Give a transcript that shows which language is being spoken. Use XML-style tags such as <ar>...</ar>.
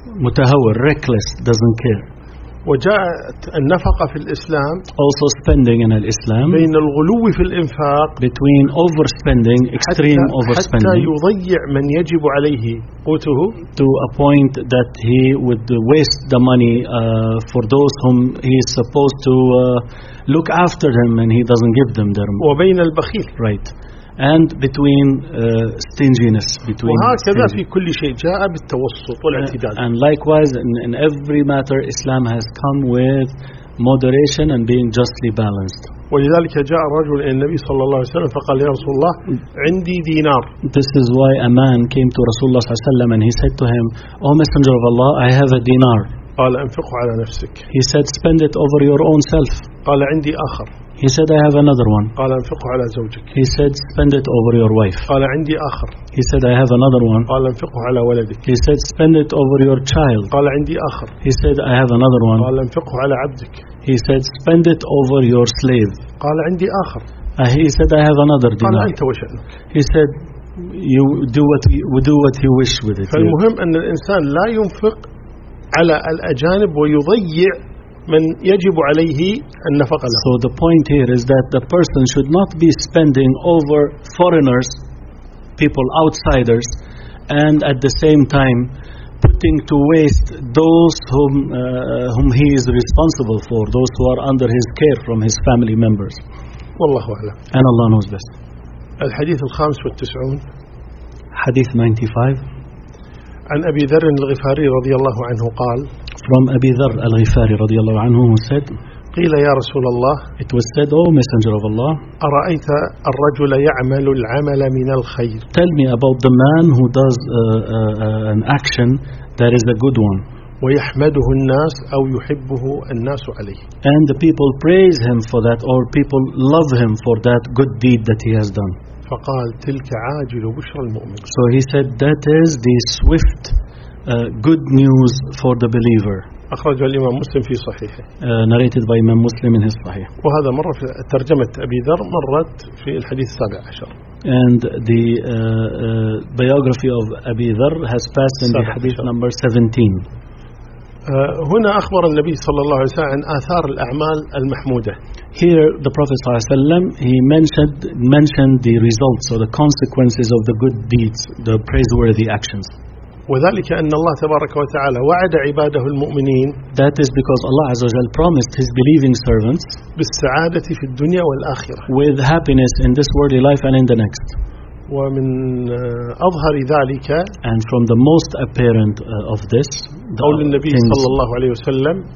<en>متهور, reckless, doesn't care.</en> <ar>وجاءت النفقة في الإسلام.</ar> <en>Also spending in Islam.</en> <ar>بين الغلو في الإنفاق.</ar> <en>Between overspending, extreme overspending.</en> <ar>حتى يضيع من يجب عليه قوته.</ar> <en>To a point that he would waste the money for those whom he is supposed to look after them, and he doesn't give them their money.</en> <ar>وبين البخيل.</ar> <en>Right. And between stinginess, between.</en> <ar>وهكذا في كل شيء جاء بالتوسط والاعتدال.</ar> <en>And likewise, in every matter, Islam has come with moderation and being justly balanced.</en> <ar>ولذلك جاء رجل إلى النبي صلى الله عليه وسلم فقال يا رسول الله عندي دينار.</ar> <en>This is why a man came to Rasulullah</en> <ar>صلى الله عليه وسلم</ar> <en>and he said to him, "O Messenger of Allah, I have a dinar."</en> <ar>قال أنفقه على نفسك.</ar> <en>He said, "Spend it over your own self."</en> <ar>قال عندي آخر.</ar> <en>He said, "I have another one."</en> <ar>قال انفقه على زوجك.</ar> <en>He said, "Spend it over your wife."</en> <ar>قال عندي آخر.</ar> <en>He said, "I have another one."</en> <ar>قال انفقه على ولدك.</ar> <en>He said, "Spend it over your child."</en> <ar>قال عندي آخر.</ar> <en>He said, "I have another one."</en> <ar>قال انفقه على عبدك.</ar> <en>He said, "Spend it over your slave."</en> <ar>قال عندي آخر.</ar> <en>He said, "I have another dinar."</en> <ar>قال أنت وشأنك.</ar> <en>He said, "You do what he wish with it."</en> <ar>فالمهم أن الإنسان لا ينفق على الأجانب ويضيع من يجب عليه النفقة له.</ar> <en>So the point here is that the person should not be spending over foreigners, people outsiders, and at the same time putting to waste those whom he is responsible for, those who are under his care from his family members.</en> <ar>والله أعلم.</ar> <en>And Allah knows best.</en> <ar>الحديث 95. حديث 95. عن أبي ذر الغفاري رضي الله عنه قال.</ar> <en>From Abi Dharr al-Ghifari</en> <ar>رضي الله عنه</ar> <en>said,</en> <ar>قيل يا رسول الله,</ar> <en>it was said, "O Messenger of Allah,</en> <ar>أرأيت الرجل يعمل العمل من الخير,</ar> <en>tell me about the man who does an action that is a good one,</en> <ar>ويحمده الناس أو يحبه الناس عليه,</ar> <en>and the people praise him for that or people love him for that good deed that he has done."</en> <ar>فقال تلك عاجل بشرى المؤمن.</ar> <en>So he said that is the swift good news for the believer.</en> <ar>أخرج الإمام مسلم في صحيحه.</ar> <en>Narrated by Imam Muslim in his Sahih.</en> <ar>وهذا مرة في ترجمة أبي ذر مرت في الحديث 17.</ar> <en>And the biography of Abi Dharr has passed in the hadith number 17.</en> <ar>هنا أخبر النبي صلى الله عليه وسلم عن آثار الأعمال المحمودة.</ar> <en>Here the Prophet</en> <ar>صلى الله عليه وسلم</ar> <en>he mentioned the results or the consequences of the good deeds, the praiseworthy actions.</en> <ar>وذلك أن الله تبارك وتعالى وعد عباده المؤمنين.</ar> <en>That is because Allah</en> <ar>عز وجل</ar> <en>promised His believing servants</en> <ar>بالسعادة في الدنيا والآخرة.</ar> <en>With happiness in this worldly life and in the next.</en> <ar>ومن أظهر ذلك.</ar> <en>And from the most apparent of this.</en> <ar>قول النبي صلى الله عليه وسلم.</ar>